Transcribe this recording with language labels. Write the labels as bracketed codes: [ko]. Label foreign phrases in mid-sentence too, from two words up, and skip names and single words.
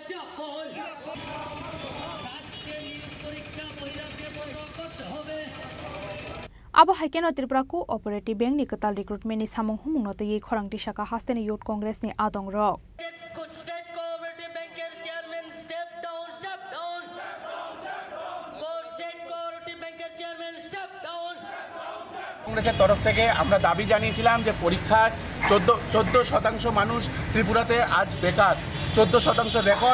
[trp] Abo haikeno Tripura Cooperative Bank ni ketal recruitment ni samung humung no tegi khorang tisaka hasteni Youth Congress ni adong rok. [bn] কংগ্রেসের তরফ থেকে আমরা দাবি জানিয়েছিলাম যে পরীক্ষার 14% মানুষ ত্রিপুরাতে আজ বেকার, 14% রেকর্ড।